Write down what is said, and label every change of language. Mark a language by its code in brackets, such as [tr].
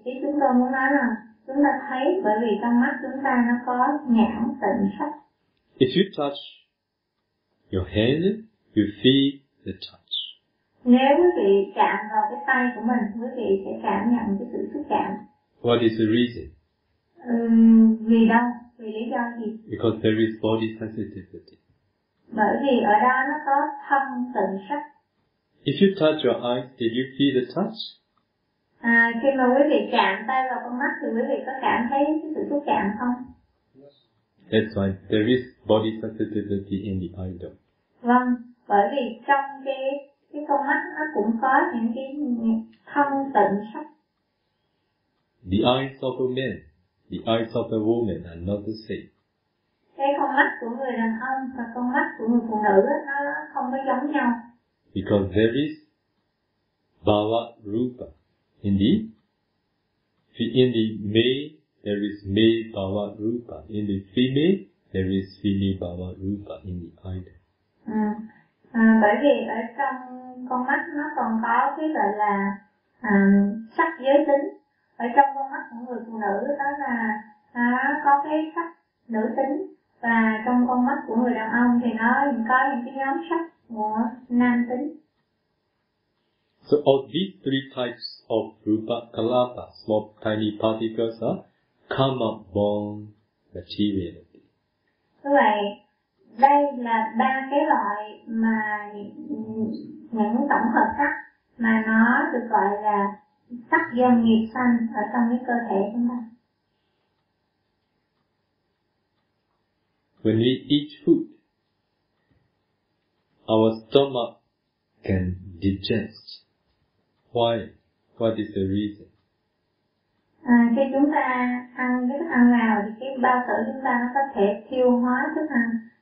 [vi] Ý chúng tôi muốn nói là chúng ta thấy bởi vì trong mắt chúng ta nó có nhãn tịnh sắc. [en] If you touch your hand, you feel the touch. [vi] Nếu quý vị chạm vào cái tay của mình, quý vị sẽ cảm nhận cái sự xúc chạm. [en] What is the reason? [vi] Vì đâu? Vì lý do gì? [en] Because there is body sensitivity. [vi] Bởi vì ở đó nó có thân tịnh sắc. [en] If you touch your eyes, did you feel the touch? [vi] Khi mà quý vị chạm tay vào con mắt thì quý vị có cảm thấy cái sự xúc chạm không? [en] That's why there is body sensitivity in the idol. [vi] Vâng, bởi vì trong cái con mắt nó cũng có những cái thân tịnh sắc. [en] The eyes of a man, the eyes of a woman are not the same. [vi] Cái con mắt của người đàn ông và con mắt của người phụ nữ nó không có giống nhau. [en] Because there is bhava rupa. In the male, there is male bhava rupa. In the female, there is female bhava rupa in the idol. [vi] Bởi vì ở trong con mắt nó còn có cái gọi là sắc giới tính. Ở trong con mắt của người phụ nữ đó là nó có cái sắc nữ tính. Và trong con mắt của người đàn ông thì nó có những cái nhóm sắc của nam tính. [en] So all these 3 types of rupa kalapa, small tiny particles, are karma born materiality. [vi] Như vậy, đây là 3 cái loại mà những tổng hợp sắc mà nó được gọi là sắc dân nghiệp sanh ở trong cái cơ thể chúng ta. [en] When we eat food, our stomach can digest. Why? What is the reason? [vi] Khi chúng ta ăn cái thức ăn nào thì cái bao tử chúng ta nó có thể tiêu hóa thức ăn.